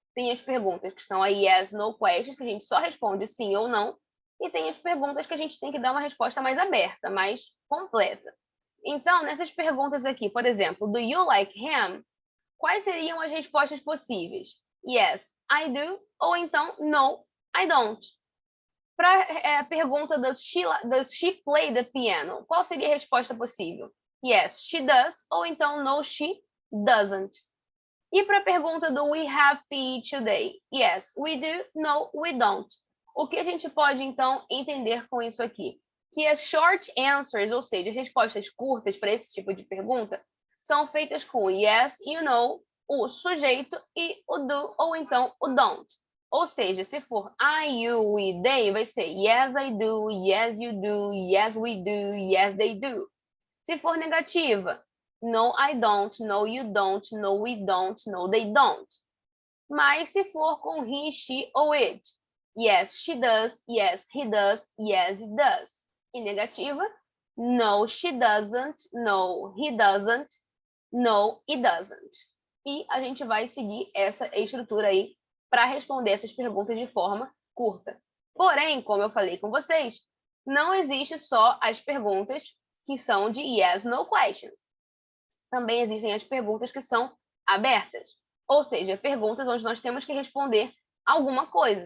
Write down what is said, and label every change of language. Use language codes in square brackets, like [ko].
[pt] Tem as perguntas que são a yes, no questions, que a gente só responde sim ou não. E tem as perguntas que a gente tem que dar uma resposta mais aberta, mais completa. Então, nessas perguntas aqui, por exemplo, [en] do you like him? [pt] Quais seriam as respostas possíveis? [en] Yes, I do, [pt] ou então [en] no, I don't. [pt] Para a pergunta [en] does she play the piano? [pt] Qual seria a resposta possível? [en] Yes, she does, [pt] ou então [en] no, she doesn't. [pt] E para a pergunta [en] do we have PE today? Yes, we do, no, we don't. [pt] O que a gente pode, então, entender com isso aqui? Que as short answers, ou seja, respostas curtas para esse tipo de pergunta, são feitas com yes e o no, o sujeito e o do, ou então o don't. Ou seja, se for [en] I, you, we, they, [pt] vai ser [en] yes, I do, yes, you do, yes, we do, yes, they do. [pt] Se for negativa, [en] no, I don't, no, you don't, no, we don't, no, they don't. [pt] Mas se for com [en] he, she ou it, yes, she does, yes, he does, yes, it does. [pt] E negativa, [en] no, she doesn't, no, he doesn't, no, it doesn't. [pt] E a gente vai seguir essa estrutura aí para responder essas perguntas de forma curta. Porém, como eu falei com vocês, não existe só as perguntas que são de yes, no questions. Também existem as perguntas que são abertas, ou seja, perguntas onde nós temos que responder alguma coisa.